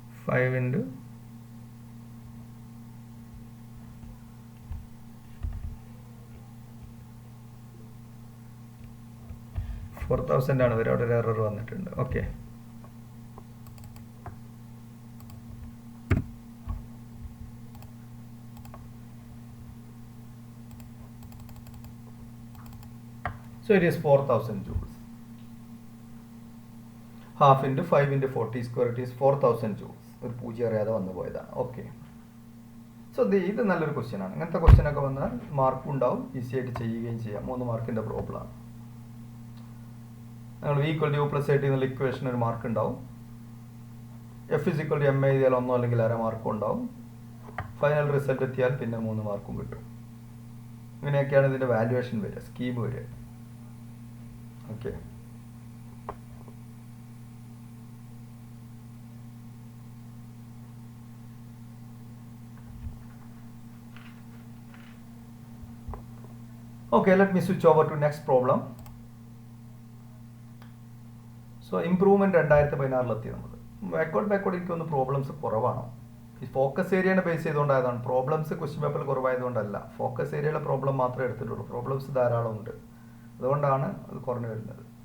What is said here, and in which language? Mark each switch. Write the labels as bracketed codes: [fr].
[ml] 5 into 4,000 ആണ് വരിക. അവിടെ ഒരു എറർ വന്നിട്ടുണ്ട്. [en] Okay, so it is 4,000 joules. Half into 5 into 40 square, it is 4,000 joules. [ml] ഒരു പൂജ്യം അറിയാതെ വന്നു പോയതാണ്. ഓക്കെ, സോ ഇത് നല്ലൊരു ക്വസ്റ്റ്യൻ ആണ്. ഇങ്ങനത്തെ ക്വസ്റ്റ്യൻ ഒക്കെ വന്നാൽ മാർക്കും ഉണ്ടാവും, ഈസി ആയിട്ട് ചെയ്യുകയും ചെയ്യാം. 3 മാർക്കിൻ്റെ പ്രോബ്ലമാണ്. നിങ്ങൾ V equal to you plus 80 എന്നുള്ള ഇക്വേഷൻ ഒരു മാർക്ക് ഉണ്ടാവും. F is equal to M എഴുതിയാൽ 1 അല്ലെങ്കിൽ അര മാർക്കും ഉണ്ടാവും. ഫൈനൽ റിസൾട്ട് എത്തിയാൽ പിന്നെ 3 മാർക്കും കിട്ടും. ഇങ്ങനെയൊക്കെയാണ് ഇതിൻ്റെ വാല്യുവേഷൻ വരിക, സ്കീം വരിക. Okay, [en] Okay, let me switch over to next problem. [ml] So improvement 2016 നമ്മൾ ബാക്കോട്ട് എനിക്കൊന്ന് പ്രോബ്ലംസ് കുറവാണോ? ഈ ഫോക്കസ് ഏരിയനെ ബേസ് ചെയ്തുകൊണ്ടായതാണ്. പ്രോബ്ലംസ് ക്വസ്റ്റ്യൻ പേപ്പറിൽ കുറവായതുകൊണ്ടല്ല, ഫോക്കസ് ഏരിയയിലെ പ്രോബ്ലം മാത്രമേ എടുത്തിട്ടുള്ളൂ. പ്രോബ്ലംസ് ധാരാളം ഉണ്ട്, അതുകൊണ്ടാണ് അത് കുറഞ്ഞു വരുന്നത്.